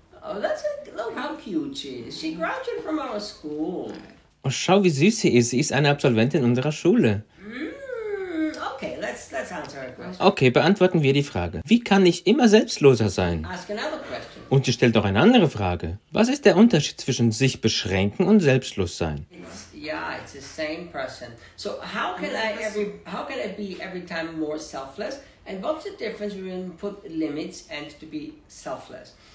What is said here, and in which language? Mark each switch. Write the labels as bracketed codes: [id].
[en] Oh, that's a, look how cute she is. She graduated from our school. [de] Oh, schau, wie süß sie ist. Sie ist eine Absolventin unserer Schule. [en] Okay, let's answer her question. [de] Okay, beantworten wir die Frage. Wie kann ich immer selbstloser sein? [en] Ask another question. [de] Und sie stellt auch eine andere Frage. Was ist der Unterschied zwischen sich beschränken und selbstlos sein? [en] It's the same person. So how can I be every time more selfless? And what's the difference between put limits and to be selfless?